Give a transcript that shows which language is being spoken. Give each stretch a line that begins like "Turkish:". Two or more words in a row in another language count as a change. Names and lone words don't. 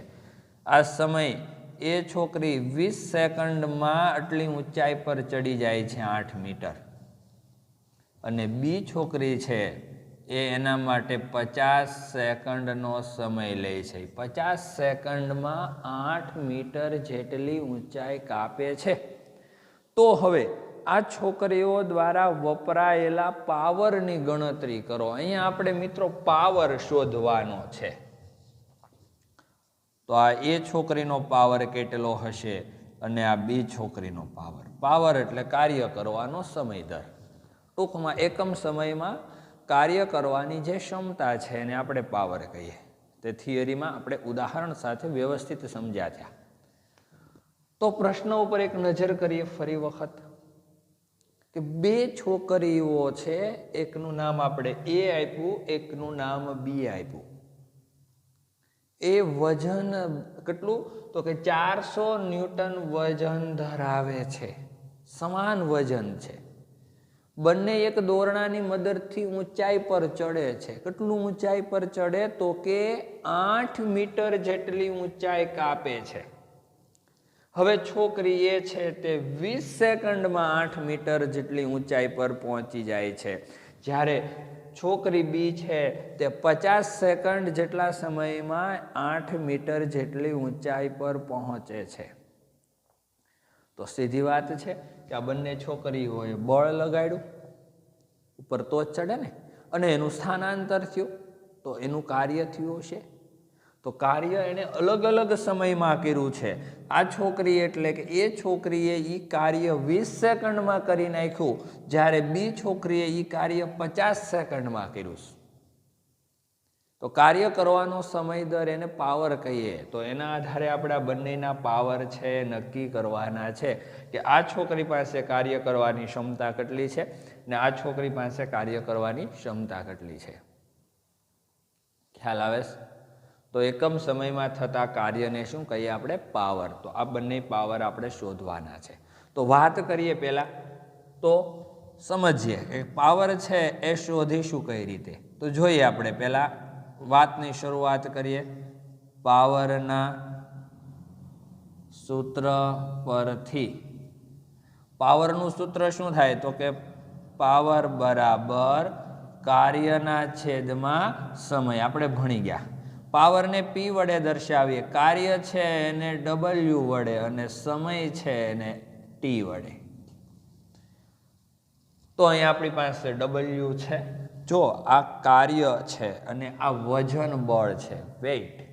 Gujarati: આ સમય એ છોકરી 20 સેકન્ડમાં આટલી ઊંચાઈ પર ચઢી જાય છે 8 મીટર અને બી છોકરી છે એ એના માટે 50 સેકન્ડનો સમય લે છે। 50 સેકન્ડમાં 8 મીટર જેટલી ઊંચાઈ કાપે છે। તો હવે આ છોકરીઓ દ્વારા વપરાયેલા પાવરની ગણતરી કરો। અહીંયા આપણે મિત્રો પાવર શોધવાનો છે। તો આ એ છોકરીનો પાવર કેટલો હશે અને આ બી છોકરીનો પાવર। પાવર એટલે કાર્ય કરવાનો સમય દર। ટૂંકમાં એકમ સમયમાં કાર્ય કરવાની જે ક્ષમતા છે એને આપણે પાવર કહીએ। તે થિયરીમાં આપણે ઉદાહરણ સાથે વ્યવસ્થિત સમજ્યા છે। તો પ્રશ્ન ઉપર એક નજર કરીએ ફરી વખત કે બે છોકરીઓ છે, એકનું નામ આપણે એ આપ્યું, એકનું નામ બી આપ્યું। એ વજન કેટલું તો કે 400 ન્યૂટન વજન ધરાવે છે। સમાન વજન છે। બંને એક દોરડાની મદદથી ઊંચાઈ પર ચડે છે। કેટલું ઊંચાઈ પર ચડે તો કે 8 મીટર જેટલી ઊંચાઈ કાપે છે। હવે છોકરી એ છે તે 20 સેકન્ડમાં 8 મીટર જેટલી ઊંચાઈ પર પહોંચી જાય છે, જ્યારે છોકરી બી છે તે 50 સેકન્ડ જેટલા સમયમાં 8 મીટર જેટલી ઊંચાઈ પર પહોંચે છે।
Hindi: तो सीधी बात है कि
Gujarati: આ બંને છોકરીઓએ બળ લગાડ્યું ઉપર તો જ ચઢે ને અને એનું સ્થાનાંતર થયું તો એનું કાર્ય થયું હશે। તો કાર્ય એને અલગ અલગ સમયમાં કર્યું છે। આ છોકરી એટલે કે એ છોકરીએ ઈ કાર્ય 20 સેકન્ડમાં કરી નાખ્યું, જ્યારે બી છોકરીએ ઈ કાર્ય 50 સેકન્ડમાં કર્યું। તો કાર્ય કરવાનો સમય દર એને પાવર કહીએ। તો એના આધારે આપણે બંનેના પાવર છે નક્કી કરવાના છે કે આ છોકરી પાસે કાર્ય કરવાની ક્ષમતા કેટલી છે ને આ છોકરી પાસે કાર્ય કરવાની ક્ષમતા કેટલી છે। ખ્યાલ આવે? તો એકમ સમયમાં થતા કાર્યને શું કહીએ આપણે પાવર। તો આ બંને પાવર આપણે શોધવાના છે। તો વાત કરીએ પહેલા તો સમજીએ કે પાવર છે એ શોધીશું કઈ રીતે। તો જોઈએ આપણે પહેલા વાતની શરૂઆત કરીએ। પાવરના સૂત્ર પરથી પાવરનું સૂત્ર શું થાય તો કે પાવર બરાબર કાર્યના છેદમાં સમય। આપણે ભણી ગયા પાવરને P વડે દર્શાવીએ, કાર્ય છે એને W વડે અને સમય છે એને T વડે. તો અહીંયા આપણી પાસે W છે. જો આ કાર્ય છે અને આ વજન બળ છે, વેઇટ.